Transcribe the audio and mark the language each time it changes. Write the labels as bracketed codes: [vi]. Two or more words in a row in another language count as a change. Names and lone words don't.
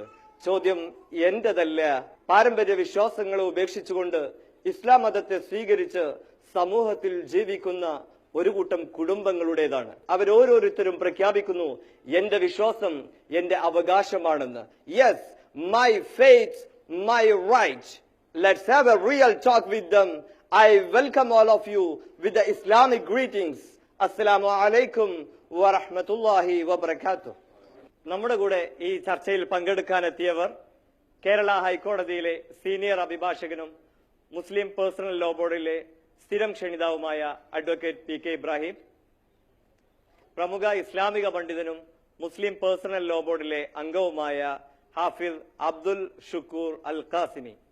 [ml] ചോദ്യം എന്റേതല്ല. പാരമ്പര്യ വിശ്വാസങ്ങളെ ഉപേക്ഷിച്ചുകൊണ്ട് ഇസ്ലാം മതത്തെ സ്വീകരിച്ച് സമൂഹത്തിൽ ജീവിക്കുന്ന ഒരു കൂട്ടം കുടുംബങ്ങളുടേതാണ്. അവരോരോരുത്തരും പ്രഖ്യാപിക്കുന്നു, എന്റെ വിശ്വാസം എന്റെ അവകാശമാണെന്ന്. യെസ്, [en] My faith, my right. Let's have a real talk with them. I welcome all of you with the Islamic greetings. [ar] السلام عليكم ورحمة الله وبركاته. [ml] നമ്മുടെ കൂടെ ഈ ചർച്ചയിൽ പങ്കെടുക്കാനെത്തിയവർ കേരള ഹൈക്കോടതിയിലെ സീനിയർ അഭിഭാഷകനും മുസ്ലിം പേഴ്സണൽ ലോ ബോർഡിലെ സ്ഥിരം ക്ഷണിതാവുമായ അഡ്വക്കേറ്റ് പി കെ ഇബ്രാഹിം, പ്രമുഖ ഇസ്ലാമിക പണ്ഡിതനും മുസ്ലിം പേഴ്സണൽ ലോ ബോർഡിലെ അംഗവുമായ ഹാഫിദ് അബ്ദുൽ ഷുക്കൂർ അൽ ഖാസിമി,